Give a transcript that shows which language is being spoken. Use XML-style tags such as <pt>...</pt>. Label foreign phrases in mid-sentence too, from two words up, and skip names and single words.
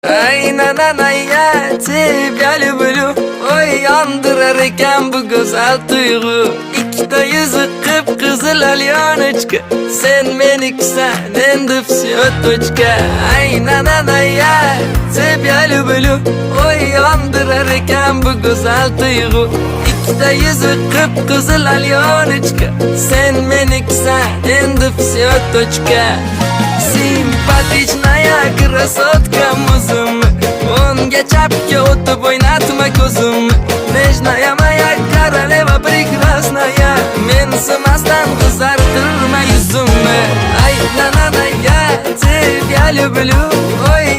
<ru>Ay nanaya тебя люблю.</ru> <uz>Oy yandırar eken bu güzel duygu. İkide yüzü kıpkızıl alyonочка. Sen meniksen endi</uz> <ru>всё точка.</ru> <uz>Ay nanaya тебя люблю. Oy yandırar eken bu güzel duygu. İkide yüzü kıpkızıl alyonочка. Sen meniksen endi</uz> <ru>всё точка. Симпатичная красотка музым.</ru> <uz>Onga chapga o'tib o'ynatma ko'zim.</uz> <ru>Nежная моя королева прекрасная.</ru> <uz>Mensimasdan qizartirma yuzimni.</uz> <ru>Ay nanana я тебя люблю.</ru>